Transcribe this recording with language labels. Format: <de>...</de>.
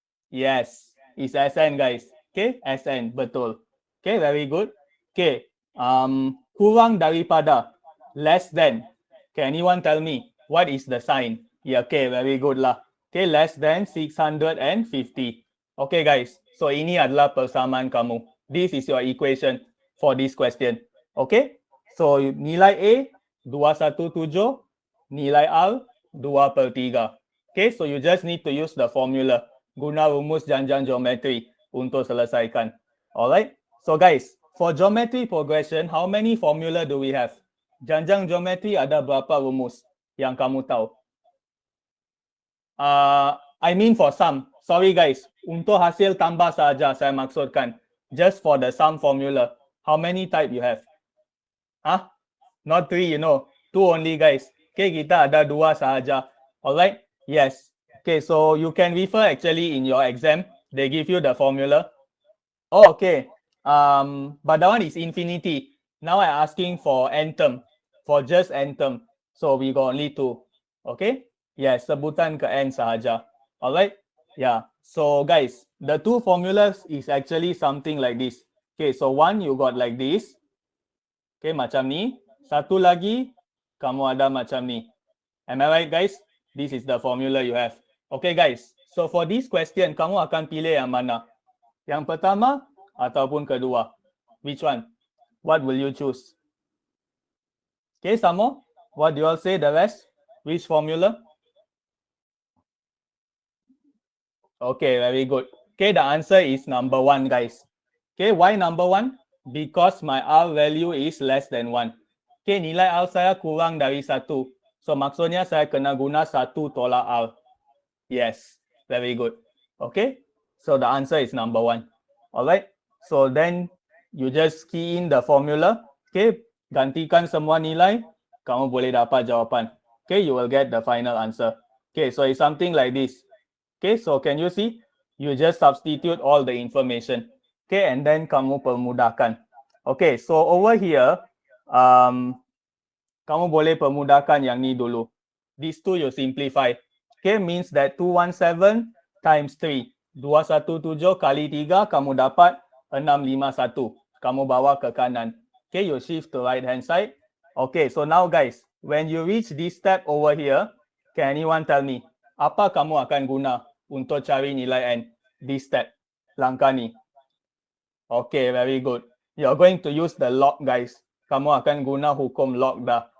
<en>Yes, it's Sn guys. Okay, Sn, betul. Okay, very good.</en> <ms>Okay, kurang daripada,</ms> <en>less than. Can anyone tell me what is the sign? Yeah, okay, very good lah. Okay, less than 650.</en> <ms>Okay guys, so ini adalah persamaan kamu.</ms> <en>This is your equation for this question. Okay, so</en> <ms>nilai A 217, nilai R 2/3.</ms> <en>Okay, so you just need to use the formula.</en> <ms>Guna rumus janjang geometri untuk selesaikan.</ms> <en>Alright, so guys, for geometry progression, how many formula do we have?</en> <ms>Janjang geometri ada berapa rumus yang kamu tahu?</ms> <en>I mean for sum. Sorry guys,</en> <ms>untuk hasil tambah saja saya maksudkan.</ms> <en>Just for the sum formula. How many type you have? Not 3, you know. 2 only guys.</en> <ms>Okay, kita ada 2 sahaja. Alright? Yes.</ms> <en>Okay, so you can refer actually in your exam. They give you the formula. Oh, okay. But that one is infinity. Now I'm asking for n term. For just n term. So we got only 2. Okay? Yes,</en> <ms>sebutan ke n sahaja.</ms> <en>Alright? Yeah. So guys, the 2 formulas is actually something like this. Okay, so one you got like this. Okay,</en> <ms>macam ni. Satu lagi, kamu ada macam ni.</ms> <en>Am I right guys? This is the formula you have. Okay guys, so for this question,</en> <ms>kamu akan pilih yang mana? Yang pertama ataupun kedua?</ms> <en>Which one? What will you choose? Okay, some more? What do you all say the rest? Which formula? Okay, very good. Okay, the answer is number 1 guys. Okay, why number 1? Because my R value is less than 1.</en> <ms>Okay, nilai R saya kurang dari 1. So maksudnya saya kena guna 1 tolak R.</ms> <en>Yes, very good. Okay, so the answer is number 1. Alright, so then you just key in the formula.</en> <ms>Okay, gantikan semua nilai, kamu boleh dapat jawapan.</ms> <en>Okay, you will get the final answer. Okay, so it's something like this. Okay, so can you see? You just substitute all the information. Okay, and then</en> <ms>kamu permudahkan.</ms> <en>Okay, so over here,</en> <ms>kamu boleh permudahkan yang ni dulu.</ms> <en>These two you simplify. Okay, means that 217 times 3.</en> <ms>217 kali 3, kamu dapat 651. Kamu bawa ke kanan.</ms> <en>Okay, you shift to right hand side. Okay, so now guys, when you reach this step over here, can anyone tell me,</en> <ms>apa kamu akan guna untuk cari nilai n?</ms> <en>This step,</en> <ms>langkah ni.</ms> <en>Okay, very good. You're going to use the log, guys.</en> <ms>Kamu akan guna hukum log dah.</ms>